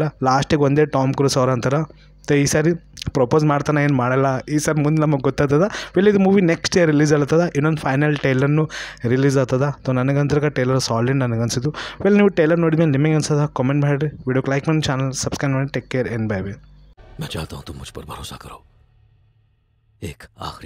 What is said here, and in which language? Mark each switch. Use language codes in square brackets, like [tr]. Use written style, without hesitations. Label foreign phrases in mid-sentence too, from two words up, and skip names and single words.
[kn] ಲಾಸ್ಟಿಗೆ ಒಂದೇ ಟಾಮ್ ಕ್ರೂಸ್ ಅವ್ರು ಅಂತಾರೆ, ಈ ಸಾರಿ ಪ್ರಪೋಸ್ ಮಾಡ್ತಾನೆ ಏನು ಮಾಡಲ್ಲ. ಈ ಸಾರಿ ಮುಂದೆ ನಮಗೆ ಗೊತ್ತಾಗ್ತದ. ಇದು ಮೂವಿ [en] next year [kn] ರಿಲೀಸ್ ಆಗ್ತದ. ಇನ್ನೊಂದು [en] final trailer [kn] ರಿಲೀಸ್ ಆಗ್ತದ. ನನಗಂತರ [en] trailer solid [kn] ನನಗೆ ಅನಿಸಿದ್ದು. ನೀವು ಟೈಲರ್ ನೋಡಿದ್ಮೇಲೆ ನಿಮಗೆ ಅನ್ಸದ ಕಾಮೆಂಟ್ ಮಾಡಿರಿ. ವಿಡಿಯೋಕ್ಕೆ ಲೈಕ್ ಮಾಡಿ, [en] channel subscribe [kn] ಮಾಡಿ. [en] Take care, bye bye. [hi] मैं चाहता हूं तुम मुझ पर भरोसा करो। एक आखिरी